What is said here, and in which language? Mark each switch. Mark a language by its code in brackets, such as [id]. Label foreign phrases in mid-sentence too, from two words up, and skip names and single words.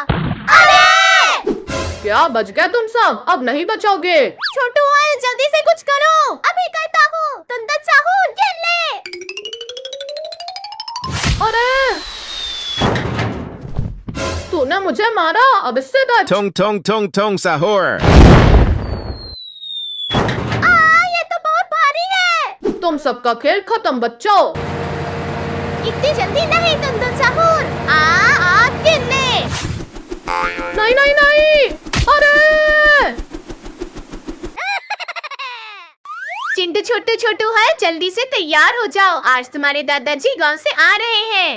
[hi] अरे क्या बच गए तुम सब? अब नहीं बचोगे। छोटू जल्दी से कुछ करो। अभी करता हूँ। तुंदुन सहूर, ये ले। तूने मुझे मारा, अब इससे बच। Tong tong tong tong sahur. ये तो बहुत भारी है। तुम सबका खेल खत्म बच्चों। इतनी जल्दी नहीं तुम साहूर। आप गिरने। नहीं नहीं नहीं, अरे चिंटू छोटू छोटू है, जल्दी से तैयार हो जाओ, आज तुम्हारे दादाजी गांव से आ रहे हैं।